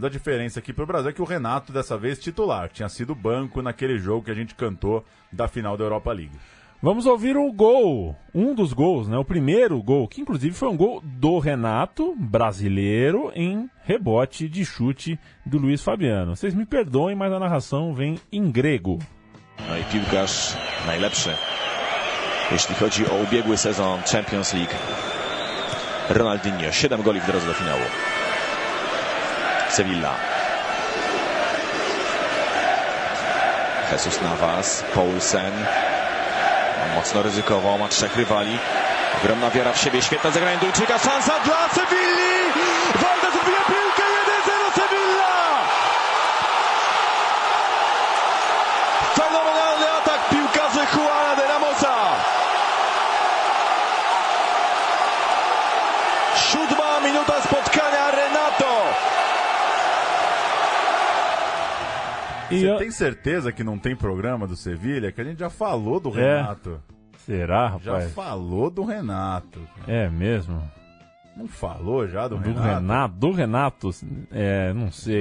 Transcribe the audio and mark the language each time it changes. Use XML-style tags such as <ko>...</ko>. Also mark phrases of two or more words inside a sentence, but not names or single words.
<pt>A diferença aqui pro Brasil é que o Renato, dessa vez, titular. Tinha sido banco naquele jogo que a gente cantou da final da Europa League. Vamos ouvir o gol, um dos gols, né? O primeiro gol, que inclusive foi um gol do Renato, brasileiro, em rebote de chute do Luiz Fabiano. Vocês me perdoem, mas a narração vem em grego.</pt> <pl>No i piłkarz najlepszy, jeśli chodzi o ubiegły sezon Champions League. Ronaldinho, 7 goli w drodze do finału. Sevilla. Jesus Navas, Poulsen. Mocno ryzykował, ma 3 rywali. Ogromna wiara w siebie, świetne zagranie Duńczyka, szansa dla Sevilli! Valdés odbija piłkę, 1-0 Sevilla! Fenomenalny atak piłkarzy Juana de Ramosa! 7. minuta spotkania, Renato!</pl> <pt>Você tem certeza que não tem programa do Sevilla? Que a gente já falou do Renato. Será, rapaz? Já falou do Renato. É mesmo? Não falou já do Renato? Do Renato? Não sei.</pt>